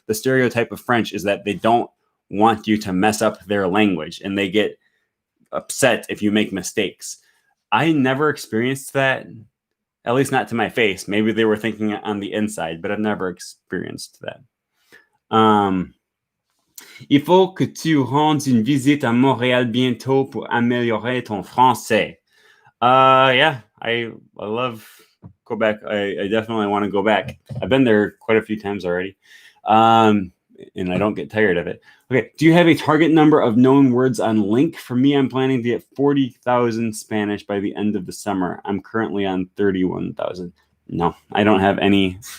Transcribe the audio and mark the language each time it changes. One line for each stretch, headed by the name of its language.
English: The stereotype of French is that they don't want you to mess up their language, and they get upset if you make mistakes. I never experienced that, at least not to my face. Maybe they were thinking it on the inside, but I've never experienced that.
French: Il faut que tu rendes une visite à Montréal bientôt pour améliorer ton français.
English: Yeah, I love Quebec. I definitely want to go back. I've been there quite a few times already. And I don't get tired of it. Okay, do you have a target number of known words on Link? For me, I'm planning to get 40,000 Spanish by the end of the summer. I'm currently on 31,000. No, I don't have any.